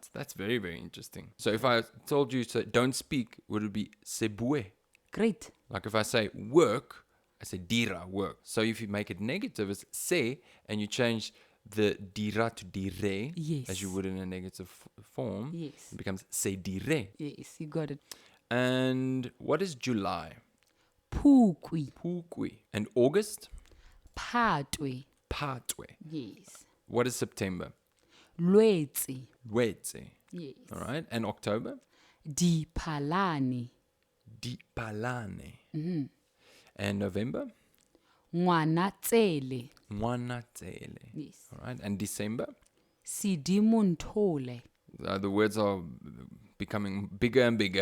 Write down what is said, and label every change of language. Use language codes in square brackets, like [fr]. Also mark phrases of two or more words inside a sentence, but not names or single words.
[en] That's very, very interesting. So if I told you to don't speak, would it be sebue? Great. Like if I say work, I say dira, work. So if you make it negative, it's se, and you change the dira to dire, Yes. as you would in a negative form, Yes. it becomes [tn] se dire. [en] Yes, you got it. And what is July? [tn] Phukwi. [en] Phukwi. And August? [tn] Phatwe. Phatwe. [en] Yes. What is September? [tn] Lwetsi. Lwetse. [en] Yes. All right. And October? [tn] Diphalane. [en] Dipalane. And November? [tn] Ngwanatsele. Mwanatsele. [en] Yes. All right. And December? [tn] Sidimonthole. [en] The words are becoming bigger and bigger.